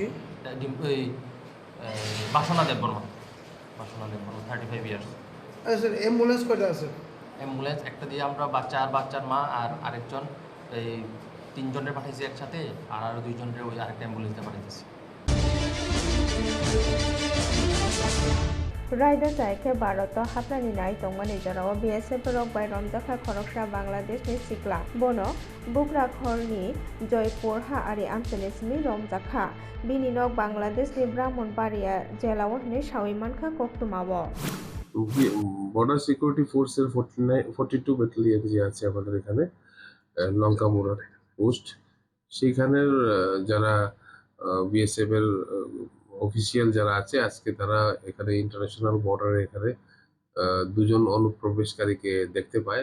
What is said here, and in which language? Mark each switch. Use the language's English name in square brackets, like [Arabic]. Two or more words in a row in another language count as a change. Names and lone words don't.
[Bangla] ওই বাসনা দেববর্মা, 35 ইয়ার্স। আচ্ছা, অ্যাম্বুলেন্স কয়টা আছে? অ্যাম্বুলেন্স একটা দিয়ে আমরা বাচ্চা আর বাচ্চার মা আর আরেকজন এই 3 জনের পাঠাইছি একসাথে, আর আরও 2 জনের ওই আরেকটা অ্যাম্বুলেন্সে পাঠাইতেছি। [Kok Borok] रायडर जायखे भारत हाबनानै नाय तंमानि जराव BSF रक बाय रमजाखा खरकसा बांलादेशनि सिक्ला बनो बुग्रा खरनि जयपुर हा आरि आमचेनि सिमि रमजाखा बिनि नक बांलादेशनि ब्राह्मणबाड़िया जेलाव हनै सावि मानखा कक्तमावो [English] border security [Bangla] ফোর্সের 42 ব্যাটালিয়ন যে আছে আমাদের এখানে লঙ্কামুড়ার পোস্ট, সেইখানের যারা বিএসএফ এর অফিসিয়াল যারা আছে আজকে তারা এখানে [English] international border [Bangla] এখানে 2 জন অনুপ্রবেশকারীকে দেখতে পায়।